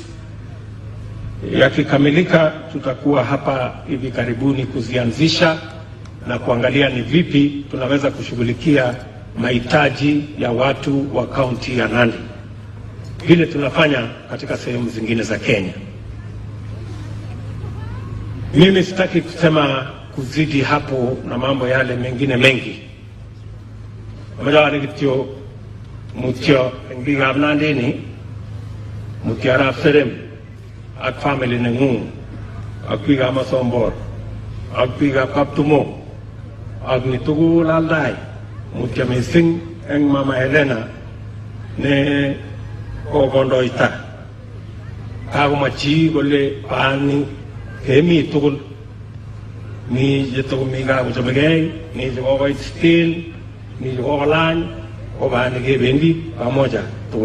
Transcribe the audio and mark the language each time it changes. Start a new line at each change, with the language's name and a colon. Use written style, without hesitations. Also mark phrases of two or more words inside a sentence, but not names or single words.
Swahili: Yakikamilika tutakuwa hapa hivi karibuni kuzianzisha na kuangalia ni vipi tunaweza kushughulikia mahitaji ya watu wa kaunti ya Nandi vile tunafanya katika sehemu zingine za Kenya. Mimi sitaki kusema kuzidi hapo na mambo yale mengine mengi.
Kalenjin: Mmoja walikitio mutio ngiga Nandi ni mutiara Serem ak family nengu akpiga Masombor akpiga Kaptumo ak nitugu Aldai mutia mesing eng Mama Helena ne kokondoita kakomachi kole pani kemi tugul mi chetokomi kakochobegei, mi chekokoit still, mi chekokolany, ko pani kebendi pamoja tugul.